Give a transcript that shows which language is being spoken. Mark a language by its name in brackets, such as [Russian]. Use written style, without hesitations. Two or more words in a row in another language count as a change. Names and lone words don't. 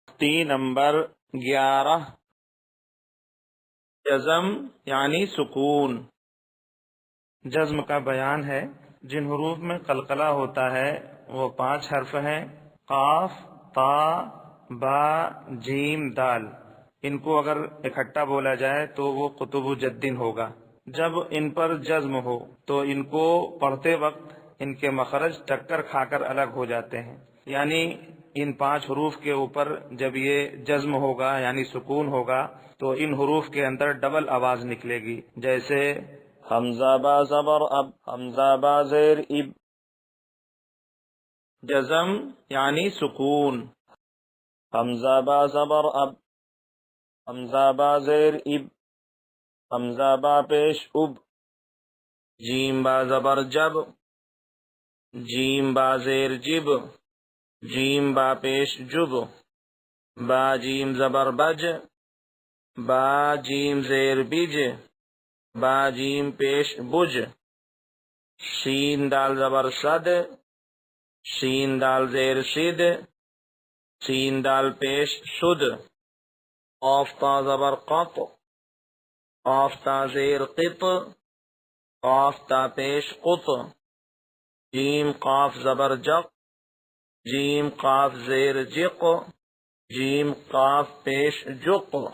[Urdu] تختی نمبر 11 جزم یعنی سکون۔ جزم کا بیان ہے۔ جن حروف میں قلقلہ ہوتا ہے وہ 5 حرف ہیں: قاف، تا، با، جیم، دال۔ ان کو اگر اکٹھا بولا جائے تو وہ قطب جدن ہوگا۔ جب ان پر جزم ہو تو ان کو پڑھتے وقت ان کے مخرج ٹکر کھا کر الگ ہو جاتے ہیں، یعنی ان 5 حروف کے اوپر جب یہ جزم ہوگا یعنی سکون ہوگا تو ان حروف کے اندر ڈبل آواز نکلے گی، جیسے حمزہ با زبر اب، حمزہ با زیر اب۔ جزم یعنی سکون۔ حمزہ با زبر اب، حمزہ با زیر اب، حمزہ با پیش اب، جیم با زبر جب، جیم با زیر جب، جیم با پیش جب، با جیم زبر بج، با جیم زیر بج، با جیم پیش بج، شین دال زبر صد، شین دال زیر شد، شین دال پیش شد، قاف تا زبر قط، قاف تا زیر قط، قاف تا پیش قط، جیم قاف زبر جق، جیم قاف زیر جق، جیم قاف پیش جق۔